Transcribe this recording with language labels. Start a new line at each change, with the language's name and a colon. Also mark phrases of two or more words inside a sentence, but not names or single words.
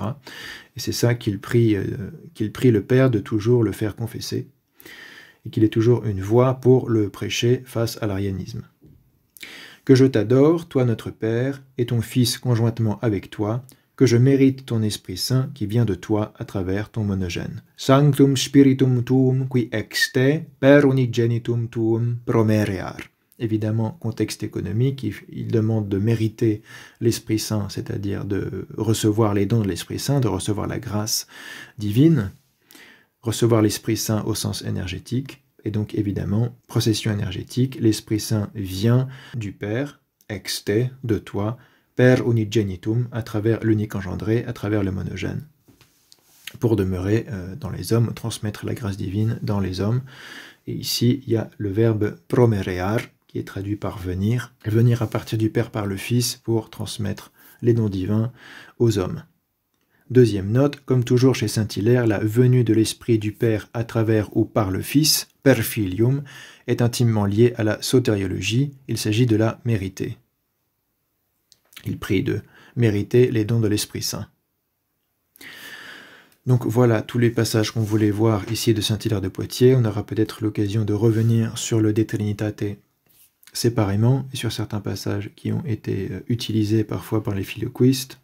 French: Et c'est ça qu'il prie le Père de toujours le faire confesser, et qu'il est toujours une voix pour le prêcher face à l'arianisme. Que je t'adore, toi notre Père, et ton Fils conjointement avec toi, que je mérite ton Esprit Saint qui vient de toi à travers ton monogène.
Latin: Sanctum Spiritum tuum qui ex te per unigenitum tuum promerear.
French: Évidemment, contexte économique, il demande de mériter l'Esprit Saint, c'est-à-dire de recevoir les dons de l'Esprit Saint, de recevoir la grâce divine, recevoir l'Esprit Saint au sens énergétique. Et donc, évidemment, procession énergétique, l'Esprit Saint vient du Père,
Latin: ex te,
French: de toi,
Latin: per unigenitum,
French: à travers l'unique engendré, à travers le monogène, pour demeurer dans les hommes, transmettre la grâce divine dans les hommes. Et ici, il y a le verbe promerear, qui est traduit par venir, venir à partir du Père par le Fils pour transmettre les dons divins aux hommes. Deuxième note, comme toujours chez Saint-Hilaire, la venue de l'Esprit du Père à travers ou par le Fils,
Latin: per filium,
French: est intimement liée à la sotériologie, il s'agit de la mériter. Il prie de mériter les dons de l'Esprit Saint. Donc voilà tous les passages qu'on voulait voir ici de Saint-Hilaire de Poitiers. On aura peut-être l'occasion de revenir sur le De Trinitate séparément et sur certains passages qui ont été utilisés parfois par les filioquistes.